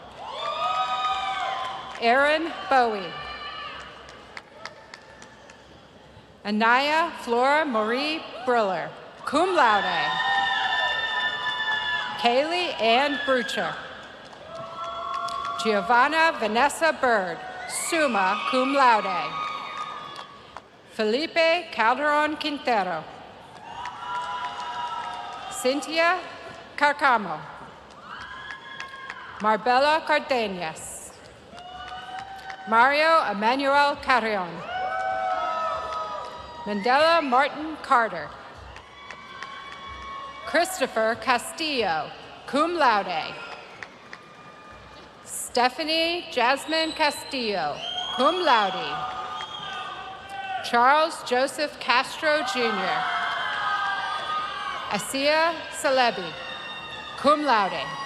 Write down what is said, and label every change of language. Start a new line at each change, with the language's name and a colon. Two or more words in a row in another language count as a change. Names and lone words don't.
English: Erin Bowie. Anaya Flora Marie Briller,
Latin: cum laude.
English: Kaylee Ann Brucher. Giovanna Vanessa Bird,
Latin: summa cum laude.
English: Felipe Calderon Quintero. Cynthia Carcamo. Marbella Cardenas. Mario Emmanuel Carrion. Mandela Martin Carter. Christopher Castillo,
Latin: cum laude.
English: Stephanie Jasmine Castillo,
Latin: cum laude.
English: Charles Joseph Castro Jr. Asia Celebi,
Latin: cum laude.